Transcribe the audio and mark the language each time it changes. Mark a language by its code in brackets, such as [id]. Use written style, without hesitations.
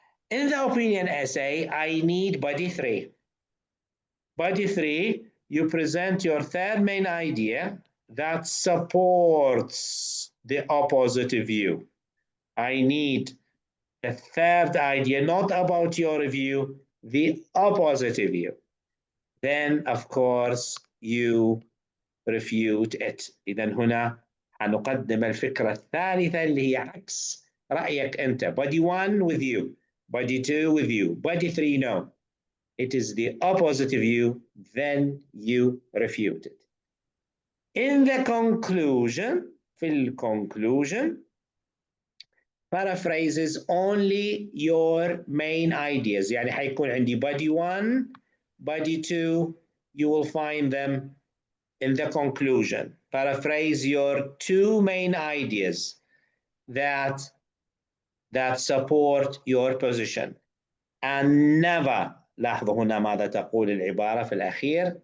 [en] In the opinion essay, I need body 3. Body 3, you present your third main idea that supports the opposite view. I need the third idea, not about your view, the opposite view. Then, of course, you refute it. [ar] إذا هنا هنقدم الفكرة الثالثة اللي هي عكس رأيك أنت. [en] Body 1 with you, body 2 with you, body 3 no. It is the opposite view, then you refute it. In the conclusion, [ar] في الconclusion, [en] paraphrases only your main ideas. [ar] يعني حيكون عندي [en] body 1, body 2, you will find them in the conclusion. Paraphrase your 2 main ideas that support your position. And never, [ar] لاحظوا هنا ماذا تقول العبارة في الأخير.